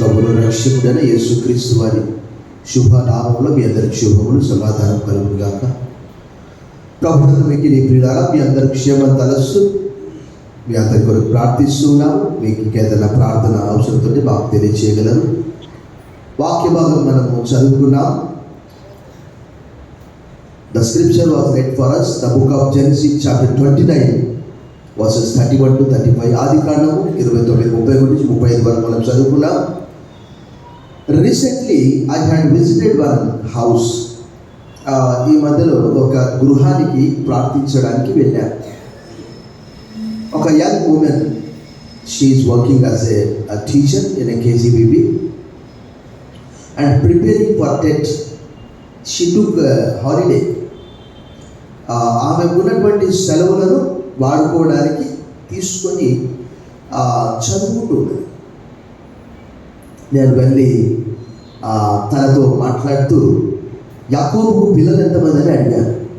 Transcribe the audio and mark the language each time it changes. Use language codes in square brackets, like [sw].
[te] ప్రభువును రక్షకుడైన యేసుక్రీస్తు వారి శుభనామములో మీ అందరికి శుభములు, సమాధానం కలుగును గాక. ప్రభువును మీకు నీ ప్రియులారా, మీ అందరి క్షేమం తలస్తూ మీ అందరి కొరకు ప్రార్థిస్తున్నాము. మీకు ఇంకేదైనా ప్రార్థన అవసరంతో మాకు తెలియచేయగలరు. వాక్య భాగం మనము చదువుకున్నాం. [en] The scripture was read for us, the book of Genesis chapter 29 verses 31 to 35. [te] ఆదికాండము 29:31-35 వరకు మనం చదువుకున్నాం. [en] Recently I had visited one house. [te] ఈ మధ్యలో ఒక గృహానికి ప్రార్థించడానికి వెళ్ళాను. [en] ఒక young woman, she is working as a teacher in a KGBB and preparing for TET. She took a holiday. [te] ఆమె ఉన్నటువంటి సెలవులను వాడుకోవడానికి తీసుకొని చదువుకుంటున్నాను. నేను వెళ్ళి తనతో మాట్లాడుతూ యాకోబుకు పిల్లలు ఎంతమంది అని అడిగాను.